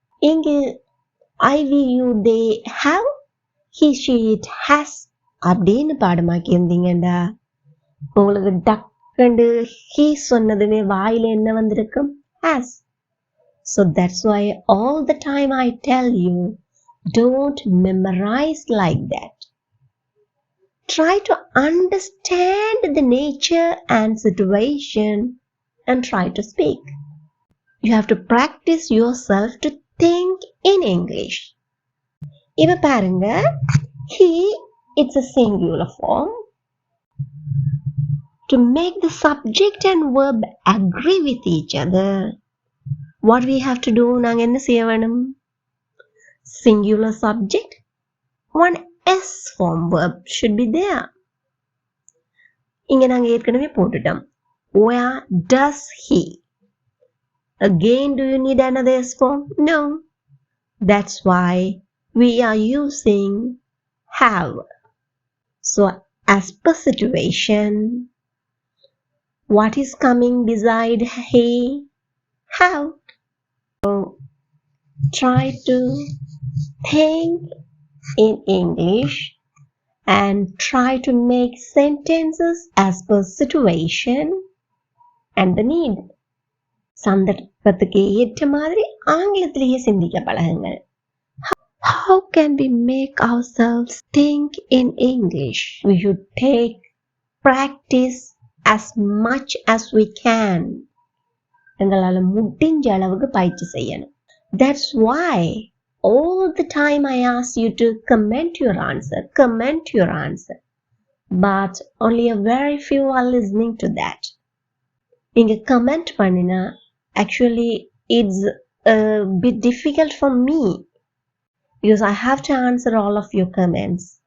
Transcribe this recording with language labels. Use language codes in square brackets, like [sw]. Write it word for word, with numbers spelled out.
[ta] இங்கு [en] I we you they have he she it has [ta] அப்படின்னு பாடமாக்கி இருந்தீங்கடா உங்களுக்கு டக்குண்டு ஹீ சொன்னதுமே வாயில என்ன வந்திருக்கும்? [en] Has. So that's why all the time I tell you, don't memorize like that. Try to understand the nature and situation and try to speak. You have to practice yourself to think in English. [ta] இப்ப பாருங்க, [en] he, it's a singular form. To make the subject and verb agree with each other, what we have to do? [ta] நாங்க என்ன செய்ய வேணும்? [en] Singular subject, one S form verb should be there. [ta] இங்க நாங்க ஏற்கனவே போட்டுட்டோம். [en] Where does he? Again, do you need another S form? No. That's why we are using have. So, as per situation, what is coming beside he? Have. Try to think in English and try to make sentences as per situation and the need. [ta] சந்தர்ப்பத்துக்கு ஏற்ற மாதிரி ஆங்கிலத்திலேயே சிந்திக்க பழகுங்கள். [en] How can we make ourselves think in English? We should take practice as much as we can. [ta] எங்களால் முடிஞ்ச அளவுக்கு பயிற்சி செய்யணும். [en] That's why all the time I ask you to comment your answer, comment your answer. But only a very few are listening to that. [ta] நீங்க comment பண்ணினா [en] actually it's a bit difficult for me because I have to answer all of your comments.